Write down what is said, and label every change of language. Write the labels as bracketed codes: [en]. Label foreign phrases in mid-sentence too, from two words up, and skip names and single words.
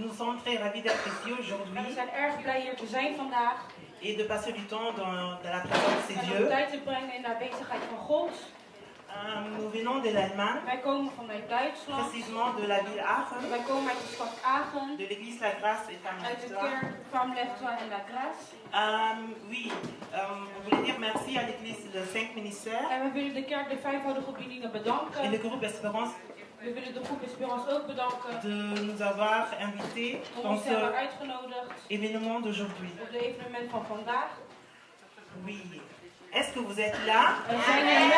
[fr] vraiment très ravis d'être ici aujourd'hui. [nl] We zijn erg blij hier te zijn vandaag. [fr] Et de passer du temps dans la présence de [nl] En om [fr] Dieu. [nl] tijd te brengen in de aanwezigheid van God. [fr] Nous venons de l'Allemagne, [nl] Wij komen vanuit Duitsland. [fr] précisément de la ville Aachen, [nl] Wij komen uit de stad Aachen. [fr] de l'église La Grâce et [nl] Uit de [fr] Femme. [nl] kerk van Leftoa en La Grace. [fr] Oui, on voulait dire merci à l'église de 5 ministères [nl] En we willen de kerk de vijfvoudige bedieningen [fr] et [nl] bedanken. [fr] le groupe Espérance [nl] We willen de groep Esperance ook bedanken. [fr] de nous avoir invités [nl] Om [fr] dans [nl] ons te hebben [fr] ce [nl] uitgenodigd [fr] événement d'aujourd'hui. [nl] op het evenement van vandaag. [fr] Oui. Est-ce que vous êtes là? [nl] We zijn er.